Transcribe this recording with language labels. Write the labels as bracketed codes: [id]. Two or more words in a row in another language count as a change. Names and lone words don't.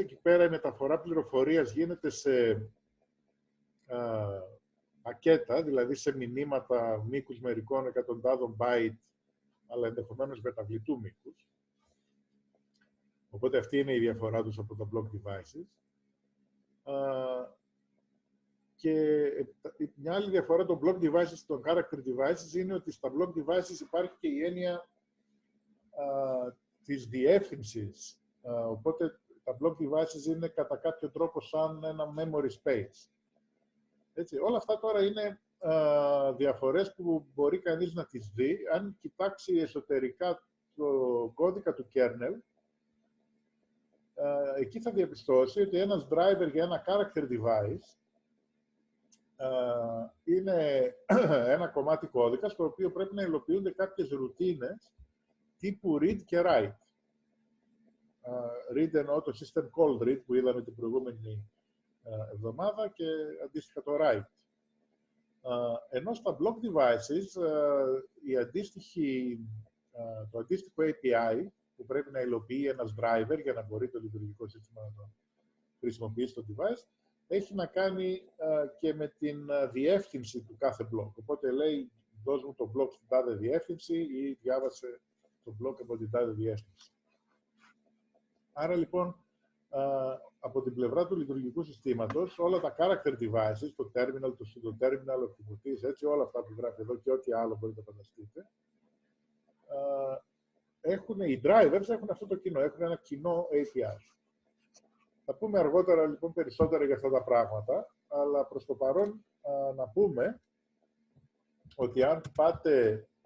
[el] Εκεί πέρα η μεταφορά πληροφορίας γίνεται σε πακέτα, δηλαδή σε μηνύματα μήκους μερικών εκατοντάδων byte, αλλά ενδεχομένως μεταβλητού μήκους. Οπότε αυτή είναι η διαφορά τους από τα [en] block devices. [el] Και μια άλλη διαφορά των [en] block devices [el] και των [en] character devices [el] είναι ότι στα [en] block devices [el] υπάρχει και η έννοια της διεύθυνσης. Οπότε τα [en] block devices [el] είναι κατά κάποιο τρόπο σαν ένα [en] memory space. [el] Έτσι, όλα αυτά τώρα είναι διαφορές που μπορεί κανείς να τις δει. Αν κοιτάξει εσωτερικά το κώδικα του kernel, εκεί θα διαπιστώσει ότι ένας driver για ένα [en] character device [el] είναι ένα κομμάτι κώδικα στο οποίο πρέπει να υλοποιούνται κάποιες ρουτίνες τύπου read και write. Read εννοώ το [en] system call read [el] που είδαμε την προηγούμενη εβδομάδα και αντίστοιχα το write. Ενώ στα [en] block devices [el] το αντίστοιχο API που πρέπει να υλοποιεί ένας driver για να μπορεί το λειτουργικό σύστημα να το χρησιμοποιήσει το device, έχει να κάνει και με την διεύθυνση του κάθε block. Οπότε λέει δώσ' μου το blog στην τάδε διεύθυνση ή διάβασε το blog από την τάδε διεύθυνση. Άρα λοιπόν, από την πλευρά του λειτουργικού συστήματος, όλα τα [en] character devices, [el] το terminal, το pseudo-terminal, ο θυμωτής, έτσι, όλα αυτά που γράφει εδώ και ό,τι άλλο μπορείτε να φανταστείτε, οι drivers έχουν αυτό το κοινό, έχουν ένα κοινό API. Θα πούμε αργότερα λοιπόν περισσότερα για αυτά τα πράγματα, αλλά προς το παρόν να πούμε ότι αν πάτε